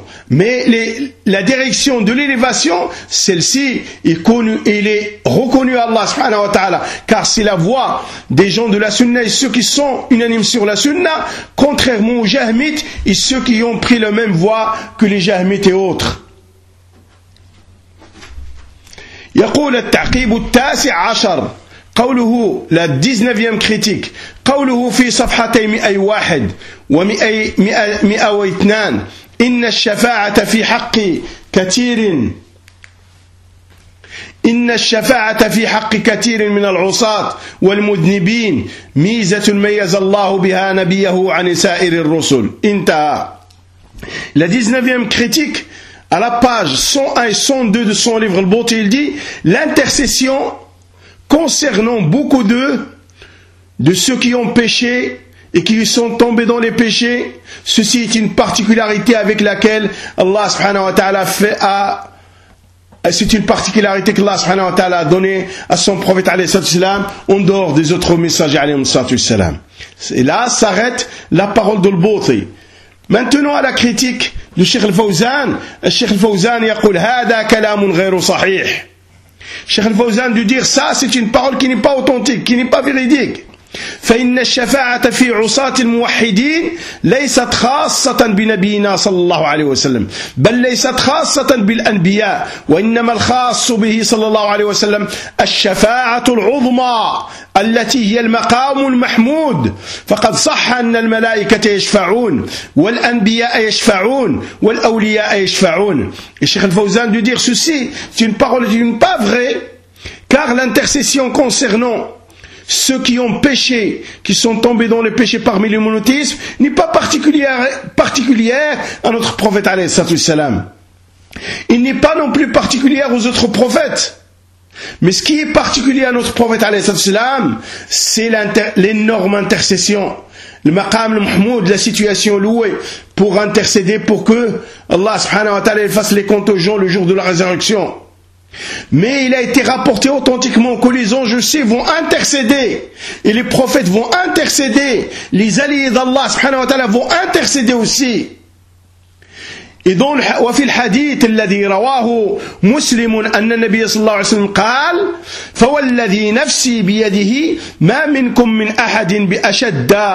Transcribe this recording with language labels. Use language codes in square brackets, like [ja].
[fr] Mais la direction de l'élévation, celle-ci est connue, elle est reconnue à Allah subhanahu wa ta'ala, car c'est la voix des gens de la sunna et ceux qui sont unanimes sur la sunna, contrairement aux jahmites et ceux qui ont pris la même voie que les jahmites et autres. [ar] يقول التعقيب التاسع عشر قوله [fr] لا ديزنفيام كريتيك [ar] قوله في صفحتي 101 و102 إن الشفاعة في حق كثير إن الشفاعة في حق كثير من العصاة والمذنبين ميزة ميز الله بها نبيه عن سائر الرسل انتهى. [fr] لا ديزنفيام كريتيك à la page 101 et 102 de son livre Le Beauté, il dit « L'intercession concernant beaucoup d'eux, de ceux qui ont péché et qui sont tombés dans les péchés, ceci est une particularité avec laquelle Allah subhanahu wa ta'ala c'est une particularité que Allah subhanahu wa ta'ala a donnée à son prophète alayhi salatu wasalam, en dehors des autres messagers alayhi salatu wasalam. » Et là s'arrête la parole de Le Beauté. Maintenant à la critique du Cheikh Al-Fawzan. [ar] Cheikh Al-Fawzan يقول هذا كلام غير صحيح. [fr] Cheikh Al-Fawzan de dire ça, c'est une parole qui n'est pas authentique, qui n'est pas véridique. [ar] فإن الشفاعة في عصاة الموحدين ليست خاصة بنبينا صلى الله عليه وسلم بل ليست خاصة بالأنبياء وإنما الخاص به صلى الله عليه وسلم الشفاعة العظمى التي هي المقام المحمود فقد صح أن الملائكة يشفعون والأنبياء يشفعون والأولياء يشفعون. [fr] الشيخ الفوزان de dire ceci, c'est une parole qui n'est pas vraie, car l'intercession concernant ceux qui ont péché, qui sont tombés dans le péché parmi le monothéisme, n'est pas particulière à notre prophète alayhi salatu wasalam. Il n'est pas non plus particulière aux autres prophètes. Mais ce qui est particulier à notre prophète alayhi salatu wasalam, c'est l'énorme intercession. Le maqam al-muhmoud, la situation louée pour intercéder pour que Allah subhanahu wa ta'ala fasse les comptes aux gens le jour de la résurrection. Mais il a été rapporté authentiquement que les anges aussi vont intercéder et les prophètes vont intercéder, les alliés d'Allah subhanahu wa ta'ala vont intercéder aussi. Et dans le hadith [ar] الذي رواه مسلم ان النبي صلى الله عليه وسلم قال فوالذي نفسي بيده ما منكم من احد باشد